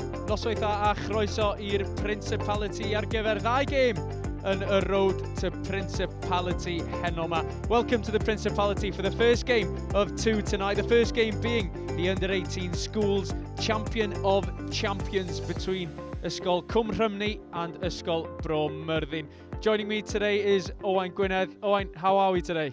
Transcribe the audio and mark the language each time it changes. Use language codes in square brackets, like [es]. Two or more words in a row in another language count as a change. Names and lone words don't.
[cy] Noswaith a chroeso i'r Principality ar gyfer ddau gêm yn y [en] road to Principality [cy] heno ma. [en] Welcome to the Principality for the first game of two tonight. The first game being the under-18 schools champion of champions between Ysgol Rhymni and Ysgol Bro Myrddin. Joining me today is Owain Gwynedd. Owain, how are we today?